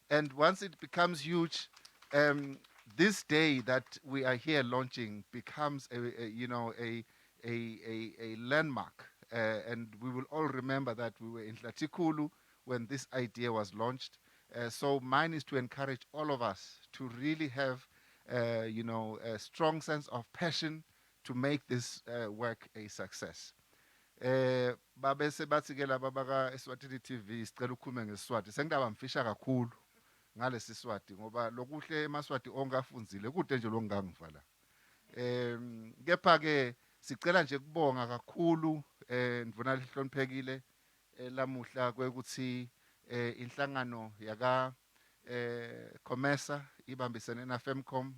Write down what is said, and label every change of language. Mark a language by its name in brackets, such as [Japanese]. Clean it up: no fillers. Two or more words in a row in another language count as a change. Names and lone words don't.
[English] And once it becomes huge, this day that we are here launching becomes a landmark, and we will all remember that we were in Latikulu when this idea was launched. So mine is to encourage all of us to really have, a strong sense of passion to make this work a success. [Swati] Babe sebathi ke laba baka Eswatini TV sicela ukukhuluma ngeSiswati. Sengidaba mfisha kakhulu ngalesi Swati ngoba lokuhle emaswati onke afunzile kude nje longangiva la. Kepha ke sicela nje kubonga kakhulu ndivuna lihloniphekile lamuhla kwekuthi inhlangano yaka COMESA ibambisene na FEMCOM